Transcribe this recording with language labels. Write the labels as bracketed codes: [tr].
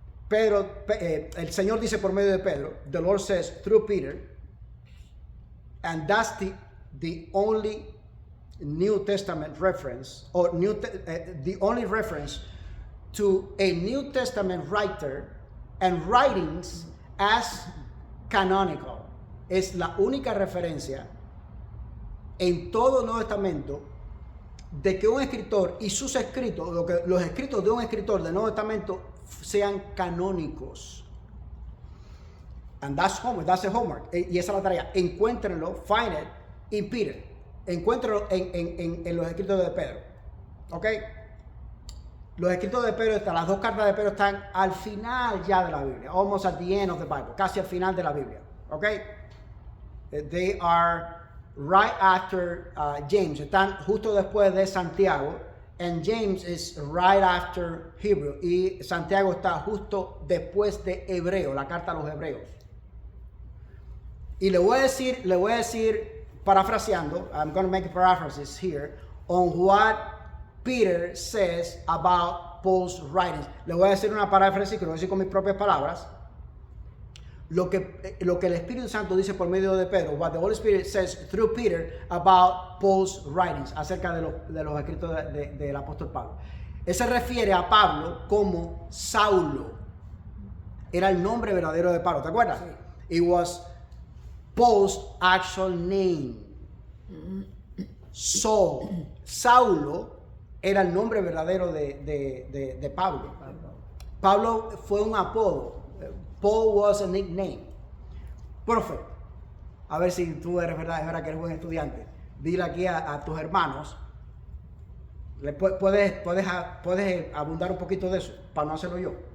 [es] El Señor dice por medio de Pedro, [en] the Lord says through Peter, and that's the only New Testament reference, or the only reference to a New Testament writer and writings as canonical. [es] Es la única referencia en todo el Nuevo Testamento de que un escritor y sus escritos, los escritos de un escritor del Nuevo Testamento sean canónicos. [en] And that's homework, that's the homework. [es] Y esa es la tarea. Encuéntrenlo, [en] find it in Peter. [es] Encuéntrenlo en los escritos de Pedro. ¿Ok? Los escritos de Pedro, las dos cartas de Pedro están al final ya de la Biblia. [en] Almost at the end of the Bible. [es] Casi al final de la Biblia. [en] ¿Ok? They are right after James. [es] Están justo después de Santiago. [en] And James is right after Hebrew. [es] Y Santiago está justo después de Hebreo, la carta a los Hebreos. Y le voy a decir, parafraseando, [en] I'm going to make a paraphrasis here, on what Peter says about Paul's writings. [es] Le voy a decir una paráfrasis que lo voy a decir con mis propias palabras. Lo que el Espíritu Santo dice por medio de Pedro, [en] what the Holy Spirit says through Peter about Paul's writings, [es] acerca de los escritos del apóstol Pablo. Él se refiere a Pablo como Saulo. Era el nombre verdadero de Pablo, ¿te acuerdas? Sí. [en] It was Paul's actual name. [es] Saulo era el nombre verdadero de Pablo. Pablo fue un apodo. [en] Paul was a nickname. [es] Profe, a ver si tú es verdad que eres buen estudiante. Dile aquí a tus hermanos, puedes abundar un poquito de eso, para no hacerlo yo.